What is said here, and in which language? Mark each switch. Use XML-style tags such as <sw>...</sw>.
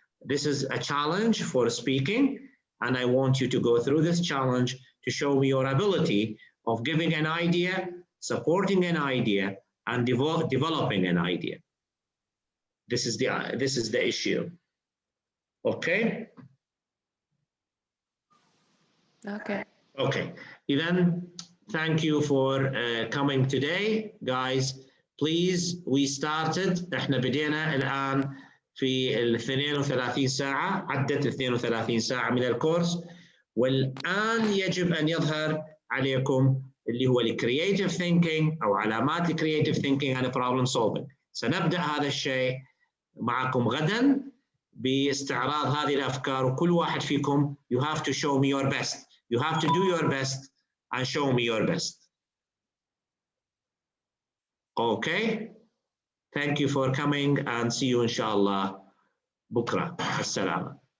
<en>This is a challenge for speaking, and I want you to go through this challenge to show me your ability of giving an idea, supporting an idea, and developing an idea. This is the issue. Okay? Okay. Okay. Then thank you for coming today, guys. Please, we started.</en> <ar>احنا بدينا الآن في 32 ساعة، عدت 32 ساعة من الكورس، والآن يجب أن يظهر عليكم اللي هو الكرييتيف ثينكينج أو علامات الكرييتيف ثينكينج</ar> <en>and problem solving.</en> <ar>سنبدأ هذا الشيء معكم غدا باستعراض هذه الأفكار، وكل واحد فيكم</ar> <en>you have to show me your best. You have to do your best and show me your best. Okay? Thank you for coming and see you</en> <ar>إن شاء الله بكرة. السلام.</ar>